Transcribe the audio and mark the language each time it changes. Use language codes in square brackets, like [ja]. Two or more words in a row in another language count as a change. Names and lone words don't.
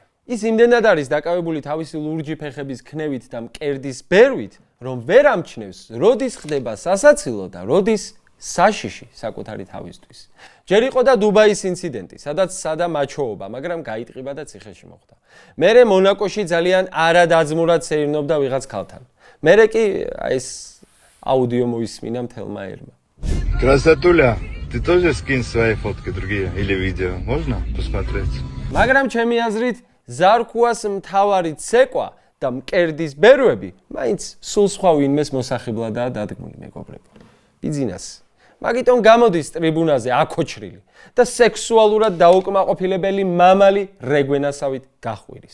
[ka] ის იმდენად არის დაკავებული თავისი ლურჯი ფეხების ქნევით და მკერდის ბერვით, რომ ვერ ამჩნევს, როდის ხდება სასაცილო და როდის საშიში საკუთარი თავისთვის. ჯერ იყო და დუბაის ინციდენტი, სადაც სადა მაჩოობა, მაგრამ გაიტყიბა და ციხეში მოხვდა. მერე მონაკოში ძალიან არადაძმურად სეირნობდა ვიღაც ქალთან. მერე კი ეს აუდიო მოისმინა მთელმა ერმა. [ru] Красотуля, ты тоже скинь свои фотки другие или видео, можно посмотреть? [ka] მაგრამ ჩემი აზრით, ზარქუას მთავარი ცეკვა და მკერდის ბერვები მაინც სულ სხვა ვინმეს მოსახიბლადაა დადგმული, მეგობრებო. ბიძინას. მაგიტომ გამოდის ტრიბუნაზე აკოჩრილი და სექსუალურად დაუკმაყოფილებელი მამალი რეგვენასავით გახვირის.